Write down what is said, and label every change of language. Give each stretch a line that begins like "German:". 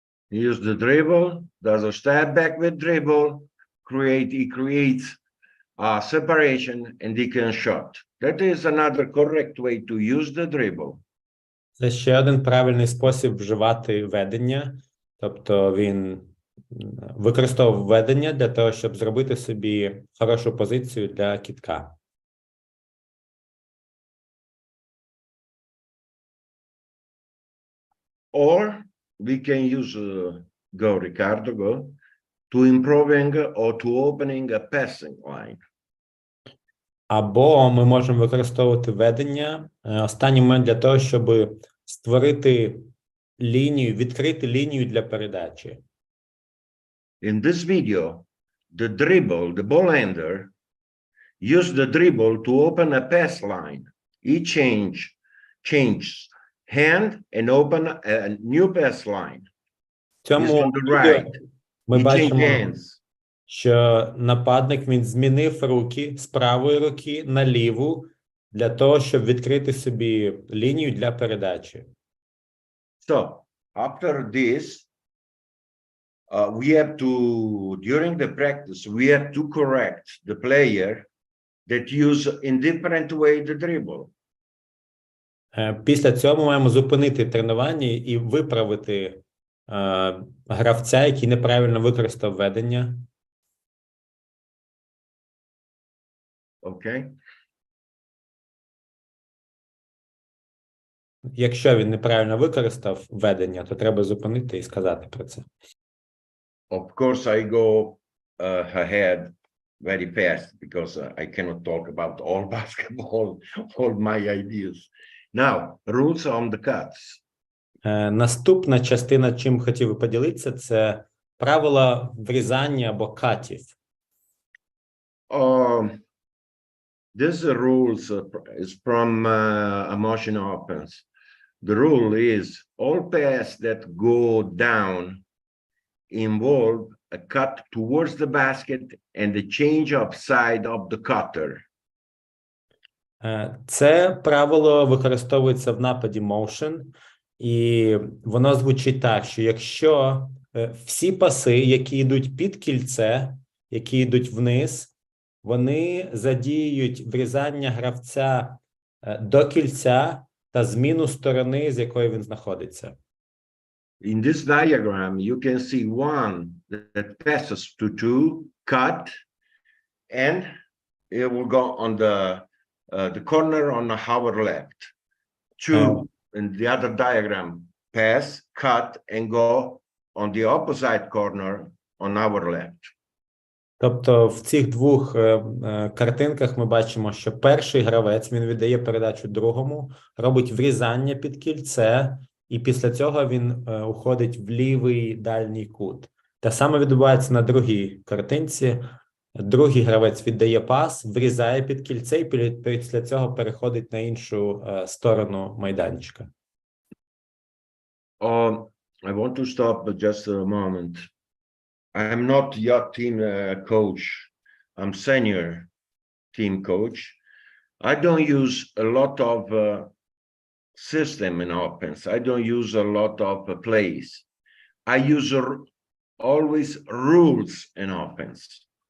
English: Use the dribble, does a step back with dribble, he creates a separation and he can shot. That is another correct way to use the dribble.
Ukrainian: Це ще один правильний спосіб вживати ведення, тобто він використовував ведення для того, щоб зробити собі хорошу позицію для кидка.
English: Or we can use, go Riccardo, go, to improving or to opening a passing line.
Ukrainian: Або ми можемо використовувати ведення, останній момент для того, щоб створити лінію, відкрити лінію для передачі.
English: In this video, the dribble, the ball handler, use the dribble to open a pass line. He changes hand and open a new pass line.
Ukrainian: В цьому відео ми бачимо, що нападник, він змінив руки з правої руки на ліву для того, щоб відкрити собі лінію для передачі.
English: So, after this, we have to, during the practice, we have to correct the player that use in different way the dribble.
Ukrainian: Після цього ми маємо зупинити тренування і виправити гравця, який неправильно використав ведення.
English: Okay.
Ukrainian: Якщо він неправильно використав ведення, то треба зупинити і сказати про це.
English: Of course, I go ahead very fast because I cannot talk about all basketball, all my ideas. Now, rules on the cuts.
Ukrainian: Наступна частина, чим хотів би поділитися, це правила врізання або катів.
English: This rules is from emotion offense. The rule is all passes that go down involve a cut towards the basket and the change of side of the cutter.
Ukrainian: Це правило використовується в нападі motion, і воно звучить так, що якщо всі паси, які йдуть під кільце, які йдуть вниз, вони задіють врізання гравця до кільця та зміну сторони, з якої він знаходиться.
English: In this diagram, you can see one that passes to two, cut, and it will go on the corner on our left. Two, in the other diagram, pass, cut, and go on the opposite corner on our left.
Ukrainian: Тобто в цих двох картинках ми бачимо, що перший гравець, він віддає передачу другому, робить врізання під кільце, і після цього він уходить в лівий дальній кут. Те саме відбувається на другій картинці. Другий гравець віддає пас, врізає під кільце і після цього переходить на іншу сторону майданчика.
English: I want to stop just a moment. I'm not your team coach. I'm senior team coach. I don't use a lot of system in offense. I don't use a lot of plays. I use always rules in offense.